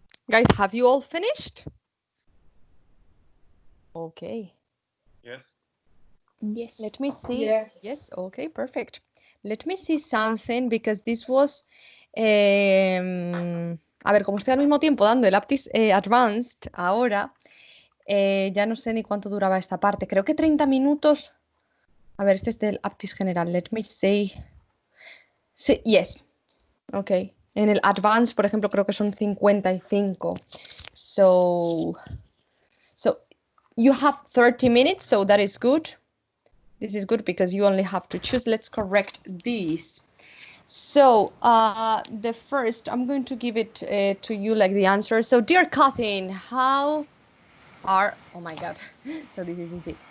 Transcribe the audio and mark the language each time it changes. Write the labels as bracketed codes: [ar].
[en] Guys, have you all finished? Okay. Yes. Yes. Let me see. Yes. Yes, okay, perfect. Let me see something because this was. [es] A ver, como estoy al mismo tiempo dando el APTIS Advanced ahora, ya no sé ni cuánto duraba esta parte. Creo que 30 minutos. A ver, este es del APTIS general. [en] Let me see. [es] Sí, yes. Ok. En el Advanced, por ejemplo, creo que son 55. [en] So you have 30 minutes, so that is good. This is good because you only have to choose. Let's correct these. So the first, I'm going to give it to you like the answer. So dear cousin, how are, oh my God, so this is easy.